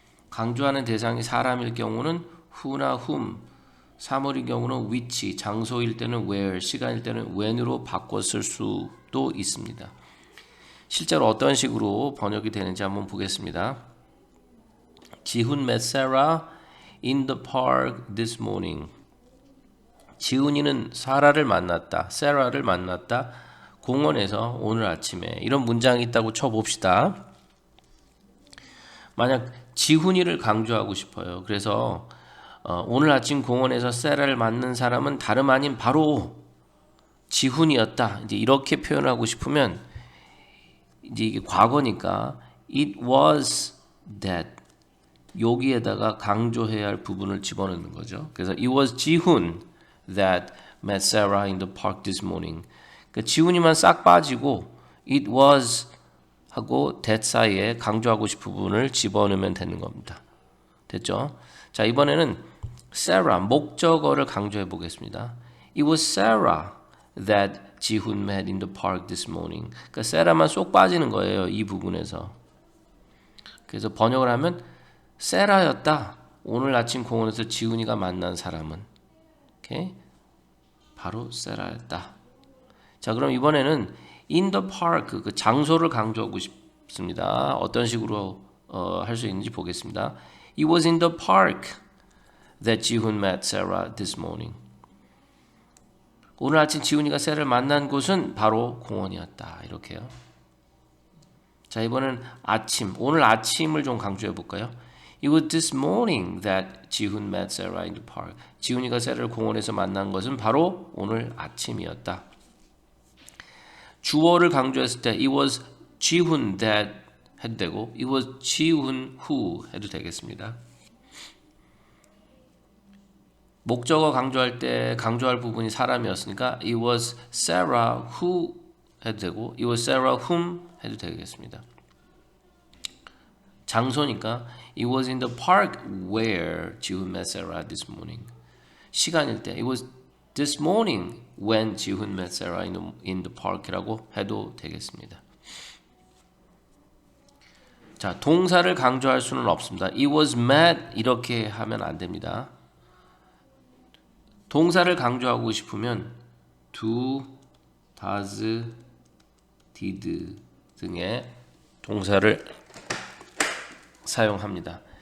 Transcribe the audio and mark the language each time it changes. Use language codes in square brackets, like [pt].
[ko] 강조하는 대상이 사람일 경우는 who나 whom, 사물일 경우는 which, 장소일 때는 where, 시간일 때는 when으로 바꿔 쓸 수도 있습니다. 실제로 어떤 식으로 번역이 되는지 한번 보겠습니다. [en] 지훈 met Sarah in the park this morning. [ko] 지훈이는 사라를 만났다, 세라를 만났다, 공원에서 오늘 아침에. 이런 문장이 있다고 쳐봅시다. 만약 지훈이를 강조하고 싶어요. 그래서 오늘 아침 공원에서 세라를 만난 사람은 다름 아닌 바로 지훈이었다, 이제 이렇게 표현하고 싶으면 이제 이게 과거니까 it was that 여기에다가 강조해야 할 부분을 집어넣는 거죠. 그래서 [en] it was 지훈 that met Sarah in the park this morning. [ko] 그러니까 지훈이만 싹 빠지고 it was 하고 that 사이에 강조하고 싶은 부분을 집어넣으면 되는 겁니다. 됐죠? 자, 이번에는 Sarah 목적어를 강조해 보겠습니다. [en] It was Sarah that 지훈 met in the park this morning. [ko] 그러니까 세라만 쏙 빠지는 거예요, 이 부분에서. 그래서 번역을 하면 세라였다, 오늘 아침 공원에서 지훈이가 만난 사람은. 오케이? 바로 세라였다. 자, 그럼 이번에는 in the park, 그 장소를 강조하고 싶습니다. 어떤 식으로 할 수 있는지 보겠습니다. [en] It was in the park that 지훈 met Sarah this morning. [ko] 오늘 아침 지훈이가 세라를 만난 곳은 바로 공원이었다, 이렇게요. 자, 이번엔 아침, 오늘 아침을 좀 강조해 볼까요? [en] It was this morning that 지훈 met Sarah in the park. [ko] 지훈이가 세라를 공원에서 만난 것은 바로 오늘 아침이었다. 주어를 강조했을 때 it was 지훈 that 해도 되고 it was 지훈 who 해도 되겠습니다. 목적어 강조할 때 강조할 부분이 사람이었으니까 it was Sarah who 해도 되고 it was Sarah whom 해도 되겠습니다. 장소니까 [en] it was in the park where 지훈 met Sarah this morning. [ko] 시간일 때 [en] it was this morning when 지훈 met Sarah in the park이라고 [ko] 해도 되겠습니다. 자, 동사를 강조할 수는 없습니다. It was met 이렇게 하면 안 됩니다. 동사를 강조하고 싶으면 do, does, did 등의 동사를 사용합니다.